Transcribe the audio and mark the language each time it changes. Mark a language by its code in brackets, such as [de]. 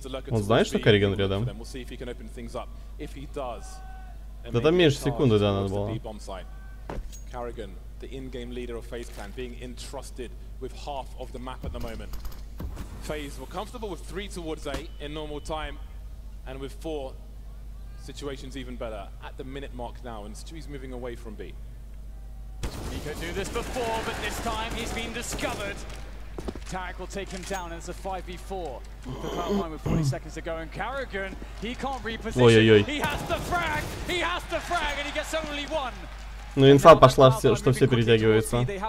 [ru] Он знает, что Карриган рядом? Да там меньше секунды, да, надо было. [en] Carrigan, the in-game leader of FaZe Clan, being entrusted with half of the map at the moment. FaZe were comfortable with 3 towards A in normal time, and with 4 situations even better at the minute mark now, and Stewie's moving away from B. Nico knew this before, but this time he's been discovered. Tarek will take him down, and it's a 5v4. The Cloud9 with 40 seconds to go, and Carrigan, he can't reposition. He has to frag, and he gets only 1. [ru] Ну, инфа пошла, что все перетягивается.